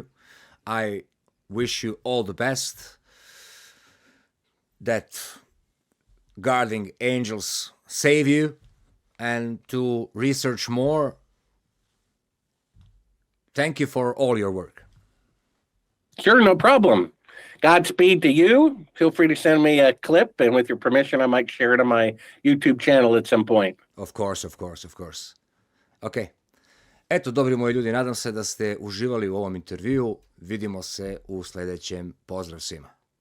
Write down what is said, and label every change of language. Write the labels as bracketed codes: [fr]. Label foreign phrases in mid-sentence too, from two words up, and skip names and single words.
[en] I wish you all the best, that guarding angels save you, and to research more. Thank you for all your work. Sure, no problem. Godspeed to you. Feel free to send me a clip, and with your permission, I might share it on my YouTube channel at some point. Of course. Ok. [hr] Eto, dobri moji ljudi, nadam se da ste uživali u ovom intervjuu. Vidimo se u sljedećem. Pozdrav svima.